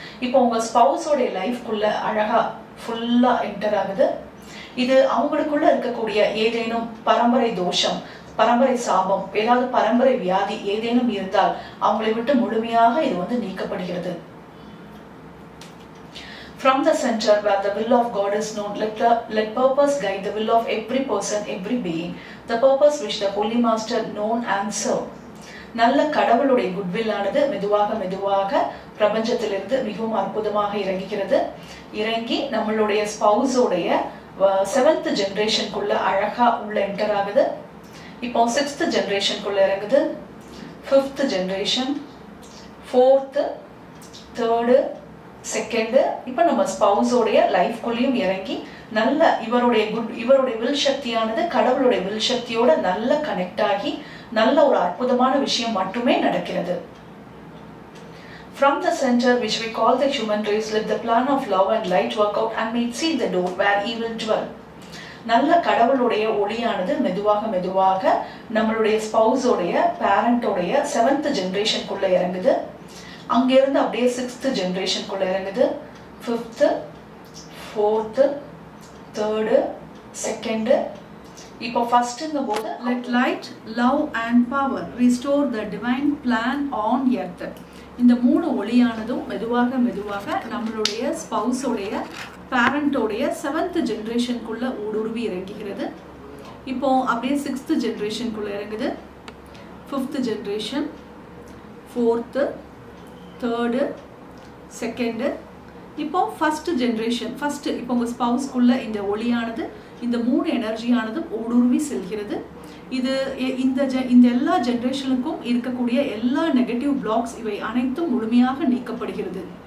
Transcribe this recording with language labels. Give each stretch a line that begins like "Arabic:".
Tamil: இப்போ உங்க ஸ்பௌஸோடைய லைஃப்குள்ள அழகா ஃபுல்லா என்டர் ஆகுது. இது அவங்களுக்குள்ள இருக்கக்கூடிய ஏதேனும் பரம்பரை தோஷம் பரம்பரை சாபம் ஏதாவது பரம்பரை வியாதி ஏதேனும் இருந்தால் அவங்களை விட்டு முழுமையாக இது வந்து நீக்கப்படுகிறது.
English: From the center where the will of God is known, let purpose guide the will of every person, every being, the purpose which the Holy Master known and serve.
Tamil: நல்ல கடவுளுடைய குட்வில் ஆனது மெதுவாக மெதுவாக பிரபஞ்சத்திலிருந்து மிகவும் அற்புதமாக இறங்குகிறது. இறங்கி நம்மளுடைய ஸ்பௌஸோடைய 7th ஜெனரேஷனுக்குள்ள அழகா உள்ள என்டர் ஆகுது. இப்போ 6th ஜெனரேஷனுக்குள்ள இறங்குது. 5th generation 4th 3rd 2nd இப்ப நம்ம ஸ்பௌஸோடைய லைஃப்குள்ளேயும் இறங்கி நல்ல இவருடைய வில் சக்தியானது கடவுளுடைய வில் சக்தியோட நல்ல கனெக்ட் ஆகி நல்ல ஒரு அற்புதமான விஷயம் மட்டுமே நடக்கிறது.
English: From the center, which we call the human race, let the plan of love and light work out and may seal the door where evil dwell.
Tamil: நல்ல கடவுளுடைய ஒளியானது மெதுவாக மெதுவாக நம்மளுடைய ஸ்பௌஸோடைய பேரண்டோடைய 7th ஜெனரேஷனுக்குள்ள இறங்குது. அங்கிருந்து அப்படியே 6th ஜெனரேஷனுக்குள்ள இறங்குது.
English: 5th, 4th, 3rd, 2nd.
Tamil: இப்போ ஃபர்ஸ்ட்ங்க போது
English: let light, love and power restore the divine plan on earth.
Tamil: இந்த 3 ஒளியானதும் மெதுவாக மெதுவாக நம்மளுடைய ஸ்பௌஸோடைய பேரண்டோடைய 7th ஜெனரேஷனுக்குள்ள ஊடுருவி இறங்குகிறது. இப்போ அப்படியே 6th ஜெனரேஷனுக்குள்ள இறங்குது.
English: 5th generation, 4th, 3rd, 2nd.
Tamil: இப்போ ஃபர்ஸ்ட் ஜெனரேஷன், இப்போ உங்க ஸ்பௌஸ்க்குள்ள இந்த ஒளியானது இந்த 3 எனர்ஜியானது ஊடுருவி செல்கிறது. இது இந்த எல்லா ஜெனரேஷனுக்கும் இருக்கக்கூடிய எல்லா நெகட்டிவ் பிளாக்ஸ் இவை அனைத்தும் முழுமையாக நீக்கப்படுகிறது.